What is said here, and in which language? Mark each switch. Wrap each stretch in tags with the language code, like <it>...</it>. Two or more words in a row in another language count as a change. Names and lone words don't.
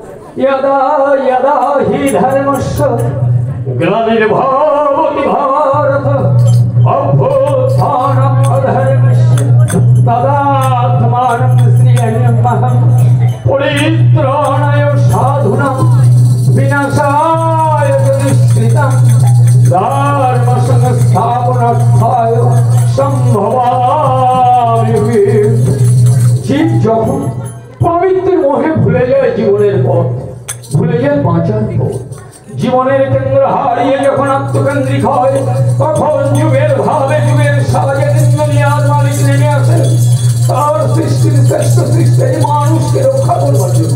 <sa>यदा यदा हि धर्मस्य ग्लानिर्भवति भारत अभ्युत्थानम् अधर्मस्य तदात्मानं श्रियमहं परित्राणाय साधूनां विनाशाय दुष्कृतं धर्म संस्थापनार्थाय संभवामि।</sa> <bn>जीव যখন পবিত্র মোহে ভুলে যায় জীবনের পথ, ভুলে যায় বাঁচার পথ, জীবনের কেন্দ্র হারিয়ে যখন আত্মকেন্দ্রিক হয় তখন যুগের ভাবে যুগের সাজে দুনিয়ার মালিক নেমে আসে তার সৃষ্টির শ্রেষ্ঠ সৃষ্টি মানুষকে রক্ষা করবার জন্য।</bn>